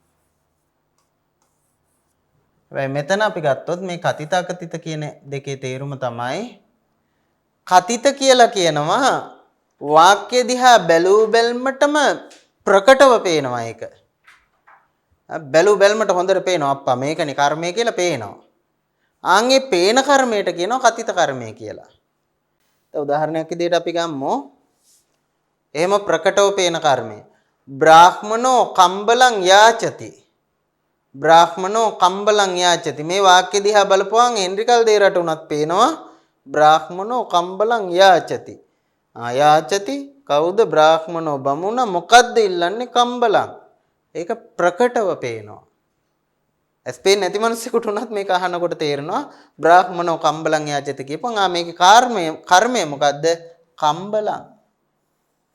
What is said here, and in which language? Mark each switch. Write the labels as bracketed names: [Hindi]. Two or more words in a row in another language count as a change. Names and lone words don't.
[Sinhala] මෙතන අපි ගත්තොත් මේ කතිත අකතිත කියන දෙකේ තේරුම තමයි කතිත කියලා කියනවා වාක්‍ය දිහා බැලූ බැල්මටම ප්‍රකටව පේනවා ඒක. බැලූ බැල්මට හොඳට පේනවා අප්පා මේකනේ කර්මය කියලා පේනවා. ආන්ගේ පේන කර්මයට කියනවා කතිත කර්මය කියලා. දැන් උදාහරණයක් විදිහට අපි ගමු. එහෙම ප්‍රකටව පේන කර්මය. [Pali] බ්‍රාහ්මනෝ කම්බලං යාචති. බ්‍රාහ්මනෝ කම්බලං යාචති. [Sinhala] මේ වාක්‍ය දිහා බලපුවාන් හෙන්රිකල් දේරට උනත් පේනවා [Pali] බ්‍රාහ්මනෝ කම්බලං යාචති. [Sinhala] යාචති කවුද? බ්‍රාහ්මනෝ බමුණ මොකද්ද ඉල්ලන්නේ? කම්බලං. ඒක ප්‍රකටව පේනවා. ඇස්පේ නැති මිනිස්සුන්ට උනත් මේක අහනකොට තේරෙනවා [Pali] බ්‍රාහ්මනෝ කම්බලං යාචති [Sinhala] කියපන් මේකේ කර්මය මොකද්ද?